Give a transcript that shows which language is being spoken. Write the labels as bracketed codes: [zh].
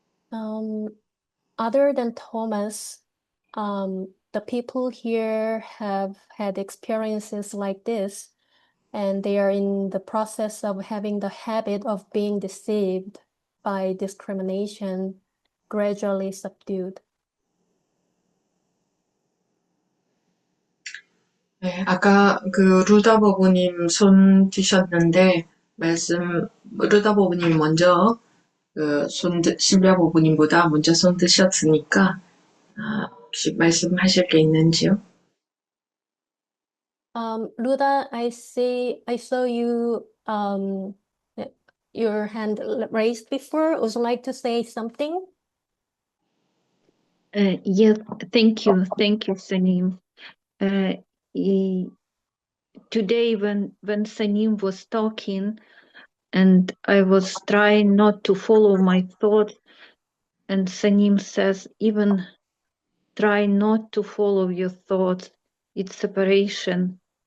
[en] Other than Thomas, the people here have had experiences like this, and they are in the process of having the habit of being deceived by discrimination gradually subdued. [ko] 네, 아까 그 루다 버부님 손 드셨는데 루다 버부님 먼저 실비아 버부님보다 먼저 손 드셨으니까 혹시 말씀하실 게 있는지요? [en] Luda, I saw you um, your hand raised before. Would you like to say something? Yes, thank you. Thank you, Sanim. Eh, Today when Sanim was talking and I was trying not to follow my thoughts, and Sanim says, even try not to follow your thoughts, it's separation.